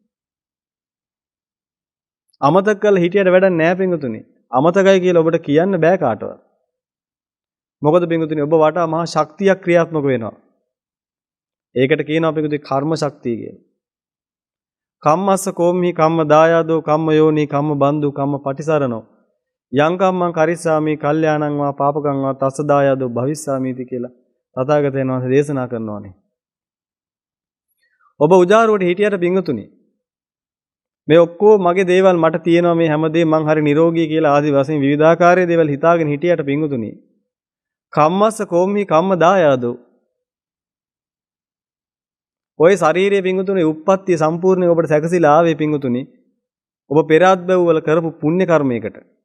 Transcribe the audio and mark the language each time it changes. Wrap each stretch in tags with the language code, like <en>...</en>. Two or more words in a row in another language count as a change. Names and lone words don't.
<si>අමතක කරලා හිටියට වැඩක් නෑ පින්වතුනි. අමතකයි කියලා ඔබට කියන්න බෑ කාටවත්. මොකද පින්වතුනි ඔබ වටා මහා ශක්තියක් ක්‍රියාත්මක වෙනවා. ඒකට කියනවා පින්වතුනි කර්ම ශක්තිය කියලා.</si> <pi>කම්මස්ස කෝම්හි කම්ම දායාදෝ කම්ම යෝනි කම්ම බන්දු කම්ම පටිසරණෝ යං කම්මං කරිස්සාමි කල්යාණං වා පාපකං වා තස්ස දායාදෝ භවිස්සාමිති</pi> <si>කියලා තථාගතයන් වහන්සේ දේශනා කරනවානේ. ඔබ උජාරුවට හිටියට පින්වතුනි මේ ඔක්කොම මගේ දේවල් මට තියෙනවා මේ හැමදේම මං හරි නිරෝගී කියලා ආදි වශයෙන් විවිධාකාරයේ දේවල් හිතාගෙන හිටියට පින්වතුනි</si> <pi>කම්මස්ස කෝම්හි කම්ම දායාදෝ</pi> <si>ඔය ශාරීරියේ පින්වතුනි උප්පත්තිය සම්පූර්ණයෙන් ඔබට සැකසීලා ආවේ පින්වතුනි ඔබ පෙරාත් බැව් වල කරපු පුණ්‍ය කර්මයකට.</si>